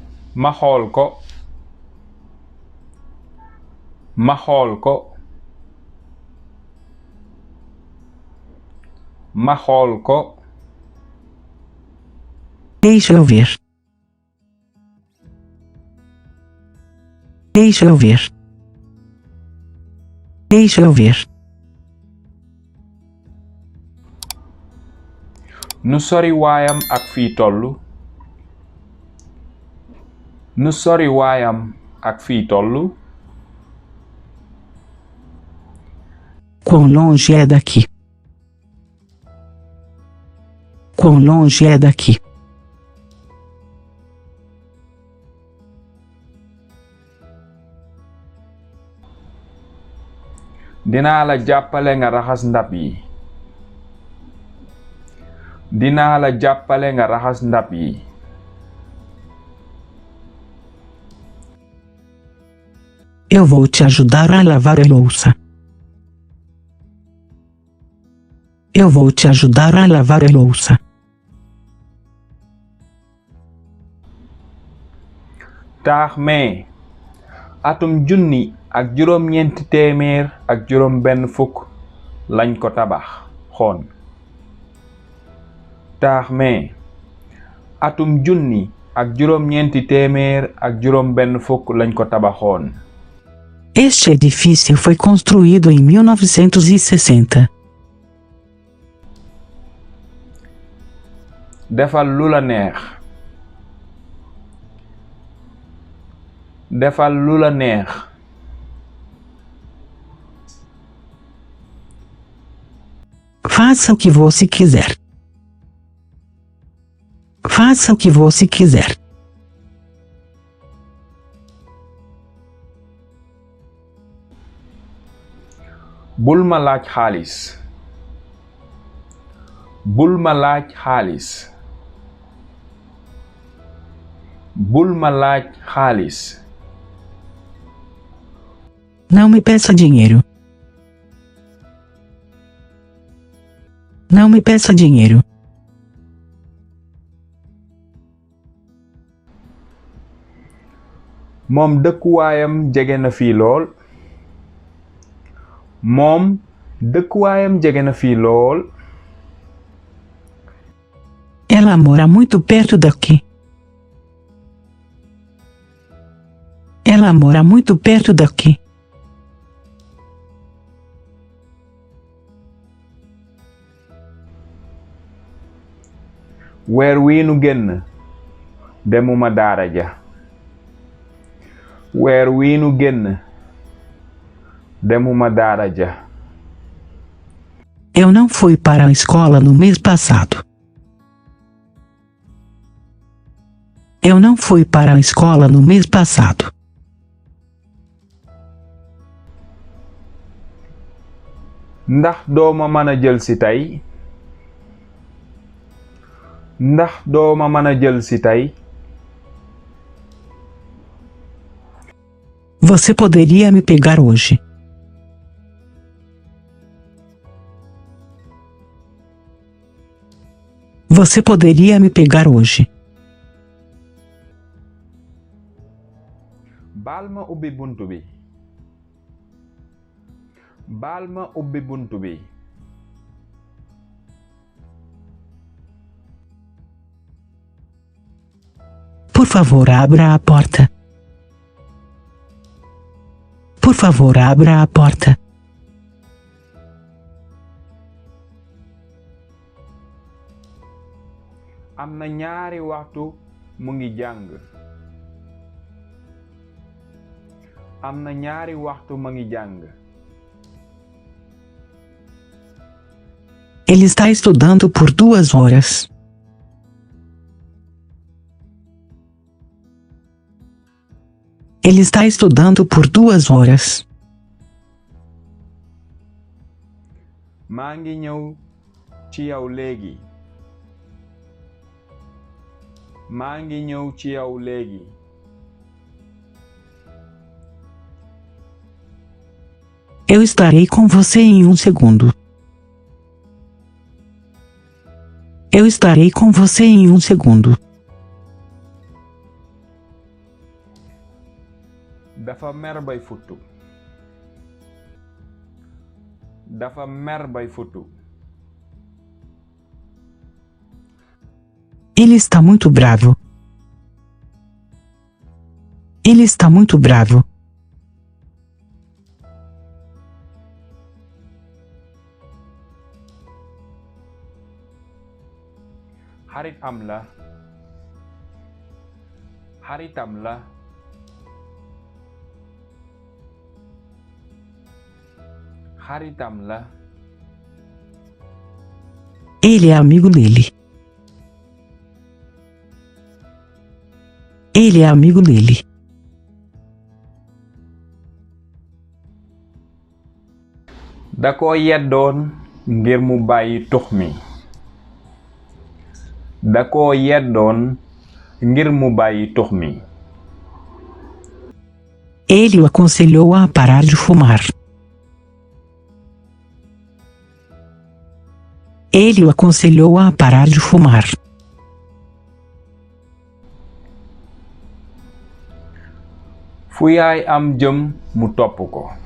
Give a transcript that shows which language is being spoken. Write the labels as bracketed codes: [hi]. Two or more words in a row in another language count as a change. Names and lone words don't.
[wo] ma xool ko ma xool ko ma xool ko [pt] Deixa eu ver. Deixa eu ver. Deixa eu ver. [wo] nu sori waayam ak fii tollu nu sori waayam ak fii tollu [pt] Quão longe é daqui? Quão longe é daqui? [wo] dinaa la jàppale nga raxas ndab yi dinaa la jàppale nga raxas ndab yi [pt] Eu vou te ajudar a lavar a louça. Eu vou te ajudar a lavar a louça. [wo] taax mee atum junni ak juróom-ñeenti téeméer ak juróom benn fukk lañ ko tabax xoon taax mee atum junni ak juróom-ñeenti téeméer ak juróom benn fukk lañ ko tabaxoon [pt] Este edifício foi construído em 1960. [wo] defal lu la neex defal lu la neex [pt] Faça o que você quiser. Faça o que você quiser. [wo] bul ma laaj xaalis bul ma laaj xaalis bul ma laaj xaalis [pt] Não me peça dinheiro. Não me peça dinheiro. [wo] moom dëkkuwaayam jege na fii lool moom dëkkuwaayam jege na fii lool [pt] Ela mora muito perto daqui. Ela mora muito perto daqui. [wo] weer wii nu génn demuma daara ja weer wii nu génn demuma daara ja [pt] Eu não fui para a escola no mês passado. Eu não fui para a escola no mês passado. [wo] ndax dooma mën a jël si tey ndax dooma mën a jël si tey [pt] Você poderia me pegar hoje. Você poderia me pegar hoje. [wo] baal ma ubbi buntu bi baal ma ubbi buntu bi [pt] Por favor, abra a porta. Por favor, abra a porta. [wo] am na ñaari waxtu mu ngi jàng am na ñaari waxtu ma ngi jàng [pt] Ele está estudando por 2 horas. Ele está estudando por 2 horas. [wo] maa ngi ñëw ci yow léegi maa ngi ñëw ci yow léegi [pt] Eu estarei com você em 1 segundo. Eu estarei com você em 1 segundo. [wo] dafa mer bay futtu. dafa mer bay futtu. [pt] Ele está muito bravo. Ele está muito bravo. [wo] xaritam la. xaritam la. xaritam la. [pt] Ele é amigo dele. Ele é amigo dele. [wo] da ko yeddoon ngir mu bàyyi tux mi. da ko yeddoon ngir mu bàyyi tux mi. [pt] Ele o aconselhou a parar de fumar. Ele o aconselhou a parar de fumar. [wo] fu yaay am jëm mu topp ko.